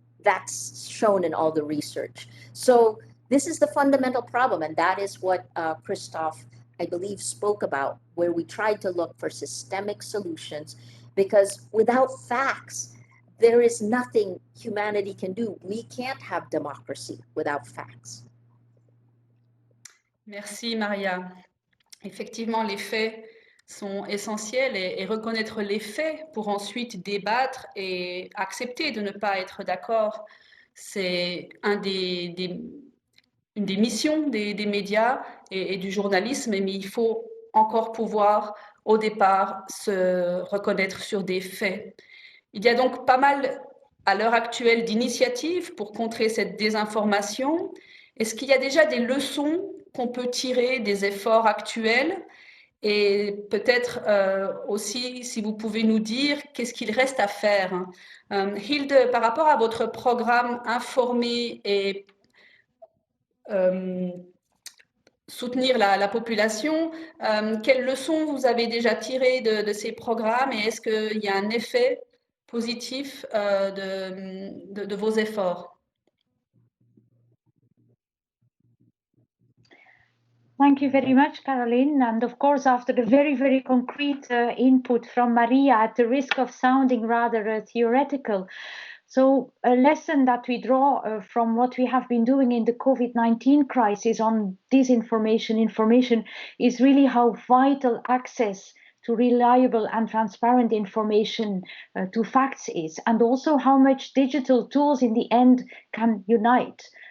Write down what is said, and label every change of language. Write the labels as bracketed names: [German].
[English] That's shown in all the research. So this is the fundamental problem, and that is what Christoph, I believe, spoke about, where we tried to look for systemic solutions, because without facts, there is nothing humanity can do. We can't have democracy without facts. [French] Merci Maria. Effectivement, les faits sont essentiels et reconnaître les faits pour ensuite débattre et accepter de ne pas être d'accord, c'est une des missions des médias et du journalisme, mais il faut encore pouvoir au départ se reconnaître sur des faits. Il y a donc pas mal à l'heure actuelle d'initiatives pour contrer cette désinformation. Est-ce qu'il y a déjà des leçons qu'on peut tirer des efforts actuels? Et peut-être aussi, si vous pouvez nous dire, qu'est-ce qu'il reste à faire? Hilde, par rapport à votre programme Informer et soutenir la population, quelles leçons vous avez déjà tirées de ces programmes, et est-ce qu'il y a un effet positif de vos efforts? [English] Thank you very much, Caroline. And of course, after the very, very concrete input from Maria, at the risk of sounding rather theoretical, so a lesson that we draw from what we have been doing in the COVID-19 crisis on disinformation, information, is really how vital access to reliable and transparent information to facts is, and also how much digital tools in the end can unite.